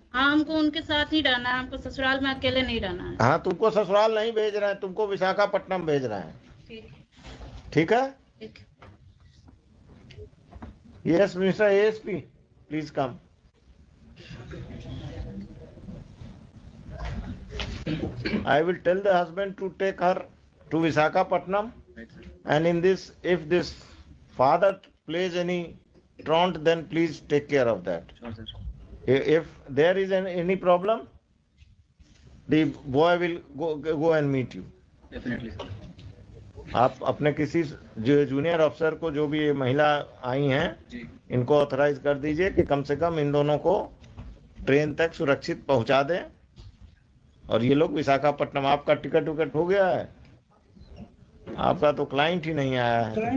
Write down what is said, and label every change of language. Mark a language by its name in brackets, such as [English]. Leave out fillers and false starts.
[Hindi] हाँ, हमको उनके साथ ही रहना है, हमको ससुराल में अकेले नहीं रहना है। हाँ, तुमको ससुराल नहीं भेज रहे हैं, तुमको विशाखापट्टनम भेज रहे हैं। ठीक है? ठीक। [English] Yes mister ASP, please come. I will tell the husband to take her to Visakhapatnam, and in this, if this father plays any truant, then please take care of that. Sure, sir. If there is any problem, the boy will go and meet you. Definitely, sir. [Hindi] आप अपने किसी junior अफसर को, जो भी ये महिला आई हैं, जी। इनको ऑथराइज कर दीजिए कि कम से कम इन दोनों को ट्रेन तक सुरक्षित पहुंचा दें। और ये लोग विशाखापट्टनम, आपका टिकट विकट हो गया है? आपका तो क्लाइंट ही नहीं आया है।